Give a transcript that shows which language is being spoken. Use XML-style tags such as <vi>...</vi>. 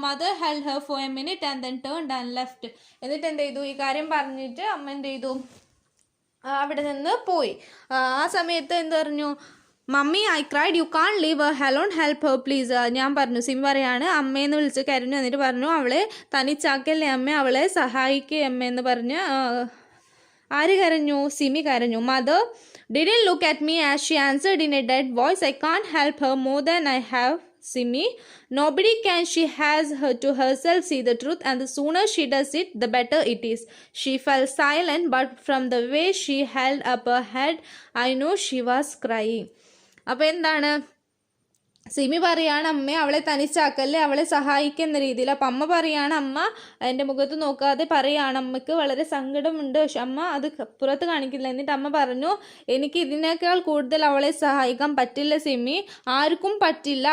<en>Mother held her for a minute and then turned and left.</en> <ml>എന്നിട്ട് എന്ത് ചെയ്തു, ഈ കാര്യം പറഞ്ഞിട്ട് അമ്മ എന്ത് ചെയ്തു, അവിടെ നിന്ന് പോയി. ആ സമയത്ത് എന്ത് പറഞ്ഞു,</ml> <en>Mummy I cried you can't leave her alone help her please.</en> <ml>ഞാൻ പറഞ്ഞു, സിമി പറയാണ്, അമ്മയെന്ന് വിളിച്ച് കരഞ്ഞു. എന്നിട്ട് പറഞ്ഞു, അവളെ തനിച്ചാക്കല്ലേ അമ്മ, അവളെ സഹായിക്കേ അമ്മയെന്ന് പറഞ്ഞ്. ആര് കരഞ്ഞു? സിമി കരഞ്ഞു.</ml> <en>Mother didn't look at me as she answered in a dead voice, I can't help her more than I have, Simi. Nobody can. She has her to herself see the truth, and the sooner she does it, the better it is. She fell silent, but from the way she held up her head, I know she was crying.</en> <ml>അപ്പോൾ എന്താണ്, സിമി പറയാണ്, അമ്മ അവളെ തനിച്ചാക്കല്ലേ, അവളെ സഹായിക്കുന്ന രീതിയിൽ. അപ്പം അമ്മ പറയാണ്, അമ്മ എൻ്റെ മുഖത്ത് നോക്കാതെ പറയാണ്, അമ്മയ്ക്ക് വളരെ സങ്കടമുണ്ട്, പക്ഷെ അമ്മ അത് പുറത്ത് കാണിക്കില്ല. എന്നിട്ട് അമ്മ പറഞ്ഞു, എനിക്ക് ഇതിനേക്കാൾ കൂടുതൽ അവളെ സഹായിക്കാൻ പറ്റില്ല സിമി, ആർക്കും പറ്റില്ല.</ml>